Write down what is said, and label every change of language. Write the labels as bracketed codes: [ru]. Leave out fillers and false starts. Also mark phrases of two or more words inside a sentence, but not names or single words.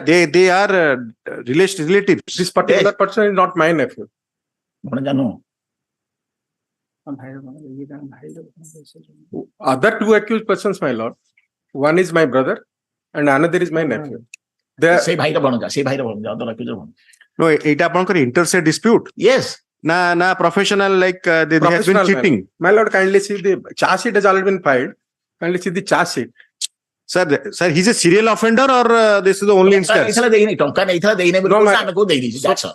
[en] They are relatives. This particular person is not my nephew. No. Other two accused persons, my lord. One is my brother and another is my nephew. They [or] Say bhai ra banaja, say bhai ra banaja, [en] other accused banaja. No, it is interstate dispute. Yes. Na professional like they have been professional cheating. My lord, kindly see the charge sheet has already been filed. Kindly see the charge sheet. Sir, he's a serial offender or this is the only instance? That's all.